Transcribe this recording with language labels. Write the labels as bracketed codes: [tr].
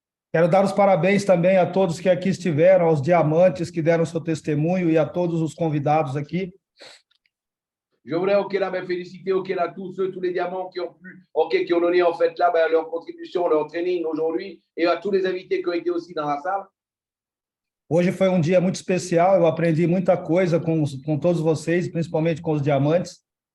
[pt] Quero dar os parabéns também a todos que aqui estiveram, aos diamantes que deram seu testemunho e a todos os convidados aqui. [fr] Je voudrais féliciter là, tous les diamants qui ont pu, qui ont donné en fait là leur contribution, leur training aujourd'hui et à tous les invités qui ont été aussi dans la salle. [pt] Hoje foi um dia muito especial, eu aprendi muita coisa com todos vocês, principalmente com os diamantes.